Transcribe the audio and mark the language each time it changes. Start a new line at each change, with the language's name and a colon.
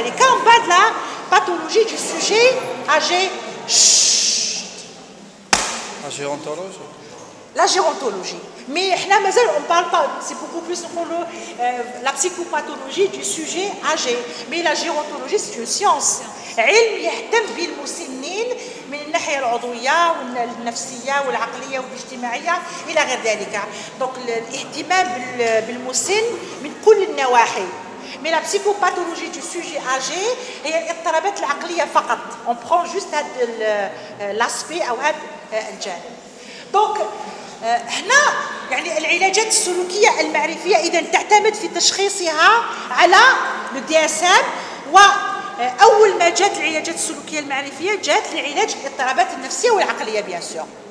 French: Et quand on parle de la pathologie du sujet âgé, la gérontologie. La gérontologie. Mais là, mais on parle pas. C'est beaucoup plus pour le la psychopathologie du sujet âgé. Mais la gérontologie, c'est une science.
Arabic: علم يهتم بالمسنين من الناحية العضوية والنفسية والعقلية والاجتماعية إلى غير ذلك. دونك الاهتمام بالمسن من كل النواحي.
French: Mais la psychopathologie du sujet âgé
Arabic: هي الاضطرابات العقلية فقط.
French: On prend juste هاد l'aspect
Arabic: أو هاد الجانب. دونك هنا يعني العلاجات السلوكية المعرفية إذا تعتمد في تشخيصها على le DSM و اول ما جات العلاجات السلوكيه المعرفيه جات لعلاج الاضطرابات النفسيه والعقليه بيان سور